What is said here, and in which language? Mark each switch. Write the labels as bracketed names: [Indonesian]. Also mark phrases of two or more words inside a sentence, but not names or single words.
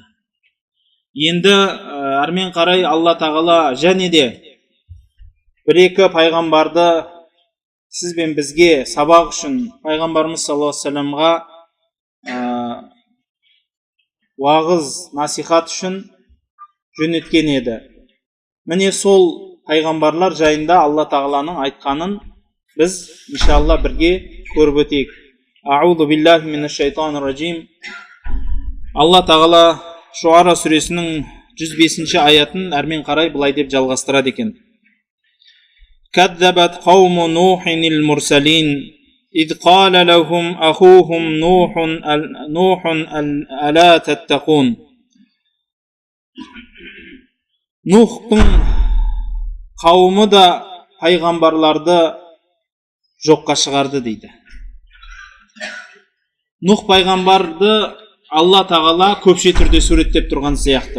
[Kazakh] Енді әрмен қарай Алла тағала және де бір-екі пайғамбарды сіз бен бізге сабақ үшін пайғамбарымыз [Arabic] صلى الله عليه وسلم [Kazakh] уағыз, насихат үшін жөнелткен еді. Міне сол пайғамбарлар жайында Алла тағаланың айтқанын біз иншалла бірге көріп өтейік. [Arabic] أعوذ بالله من الشيطان الرجيم. [Kazakh] Алла тағала Шуара сүресінің 105-ші аятын әрмен қарай былай деп жалғастырады екен. [Arabic] كذبت قوم نوح المرسلين إذ قال لهم أخوهم نوح ألا تتقون. [Kazakh] Нухтың қауымы да пайғамбарларды жоққа шығарды дейді. Нух пайғамбарды Алла тағала көпше түрде суреттеп тұрған сияқты.